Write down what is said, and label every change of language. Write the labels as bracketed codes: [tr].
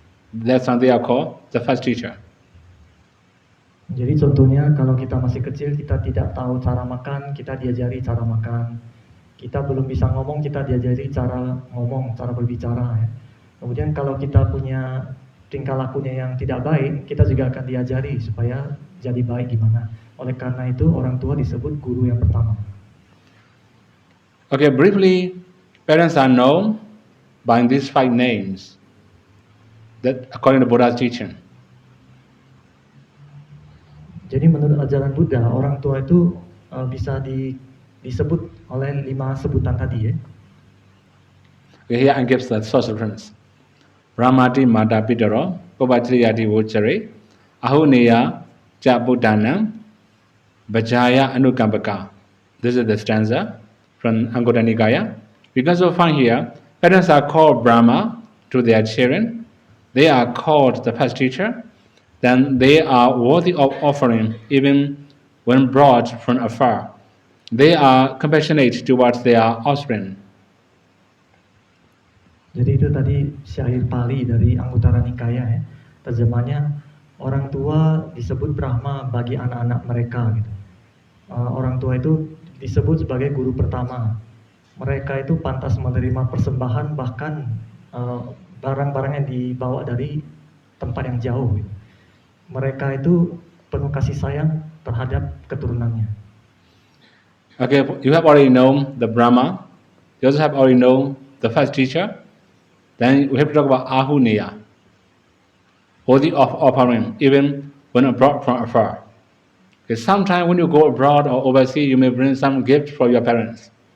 [en] That's what they are called the first teacher. [id] Jadi contohnya kalau kita masih kecil, kita tidak tahu cara makan, kita diajari cara makan. Kita belum bisa ngomong, kita diajari cara ngomong, cara berbicara. Ya. Kemudian kalau kita punya tingkah lakunya yang tidak baik, kita juga akan diajari supaya jadi baik gimana. Oleh karena itu orang tua disebut guru yang pertama. [en] Okay, briefly, parents are known by these 5 names that according to Buddha's teaching. [id] Jadi menurut ajaran Buddha, orang tua itu bisa disebut oleh 5 sebutan tadi ya. [en] Here I give the source reference. [pi] Ramati Mata Pitaro, Pubbachariyati Vocare, Ahuneya Chabuddhanam, Vajaya Anukambaka. [en] This is the stanza from Anguttara Nikaya. We can also find here, parents are called Brahma to their children. They are called the first teacher. Then they are worthy of offering even when brought from afar. They are compassionate towards their offspring. [id] Jadi itu tadi syair Pali dari Anguttara Nikaya ya. Terjemahnya orang tua disebut Brahma bagi anak-anak mereka gitu. Orang tua itu disebut sebagai guru pertama. Mereka itu pantas menerima persembahan bahkan barang-barang yang dibawa dari tempat yang jauh gitu. Mereka itu penuh kasih sayang terhadap keturunannya. [en] Okay, you have already known the Brahma. You also have already known the first teacher. Then we have to talk about Ahuneya, worthy of offering, even when brought from afar. Okay, sometimes when you go abroad or overseas, you may bring some gift for your parents.